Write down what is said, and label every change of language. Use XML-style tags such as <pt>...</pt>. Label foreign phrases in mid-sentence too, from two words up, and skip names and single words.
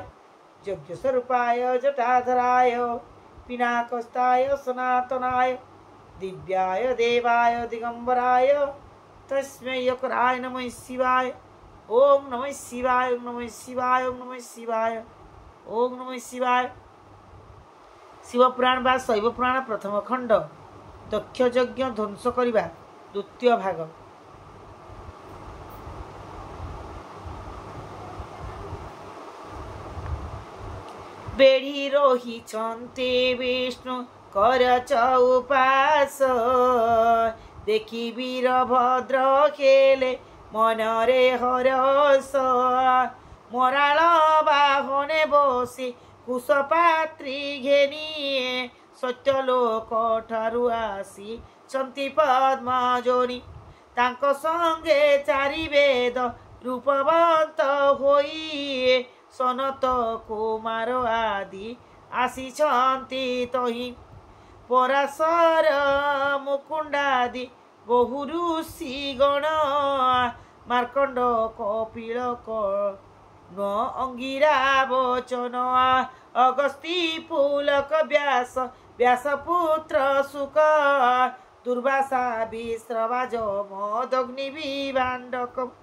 <sa>यज्ञ स्वरूपाय जटाधराय पिनाकस्ताय सनातनाय दिव्याय देवाय दिगंबराय तस्मै यकराय नमः शिवाय। ओम नमः शिवाय। ओम नमः शिवाय। ओम नमः शिवाय। ओम नमः शिवाय।</sa> <or>ଶିବପୁରାଣ ବା ଶୈବପୁରାଣ ପ୍ରଥମ ଖଣ୍ଡ ଦକ୍ଷ ଯଜ୍ଞ ଧ୍ୱଂସ କରିବା ଦ୍ୱିତୀୟ ଭାଗ। ବେଢ଼ି ରୋହି ଚନ୍ତେ ବିଷ୍ଣୁ କର ଚଉପାଶ ଦେଖି ବୀରଭଦ୍ର ଖେଳେ ମନରେ ହରଷ ମରାଳ ବାହନେ ବସି କୁଶପାତ୍ରୀ ଘେନି ସତ୍ୟଲୋକ ଠାରୁ ଆସି ଚନ୍ତି ପଦ୍ମଯୋନି ତାଙ୍କୁ ସଙ୍ଗେ ଚାରି ବେଦ ରୂପବନ୍ତ ହୋଇ ସନତ କୁମାର ଆଦି ଆସି ଚନ୍ତି ତହିଁ ପରାଶର ମୁକୁଣ୍ଡାଦି ବହୁ ଋଷି ଗଣ ମାର୍କଣ୍ଡ କପିଳ ନ ଅଙ୍ଗିରା ବଚନ ଅଗସ୍ତି ପୁଲକ ବ୍ୟାସ ବ୍ୟାସପୁତ୍ର ଶୁକ ଦୁର୍ବାସା ବିଶ୍ରବା ଜମଦଗ୍ନି ବିଭାଣ୍ଡକ</or>